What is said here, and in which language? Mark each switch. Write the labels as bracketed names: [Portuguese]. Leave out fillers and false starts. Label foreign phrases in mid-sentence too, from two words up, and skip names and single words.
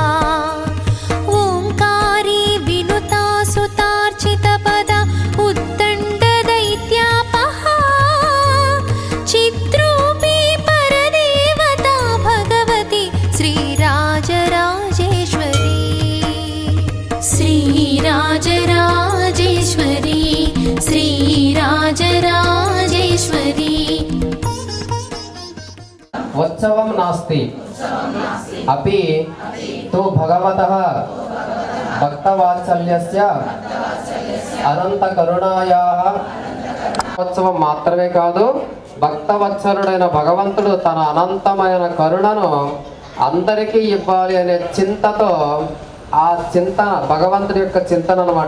[Sanskrit] ओङ्कारी विनुता सुतार्चितपदा उद्दण्डदैत्यापहा चित्रूपी परदेवता भगवती श्रीराजराजेश्वरी श्रीराजराजेश्वरी श्रीराजराजेश्वरी उत्सवं नास्ति अपि तु भगवतः भक्तवात्सल्यस्य అనంతకరుణాయాః [Telugu] ఉత్సవం మాత్రమే కాదు, భక్తవత్సలుడైన భగవంతుడు తన అనంతమైన కరుణను అందరికీ ఇవ్వాలి అనే చింతతో, ఆ చింతన భగవంతుడి యొక్క చింతన అనమాట.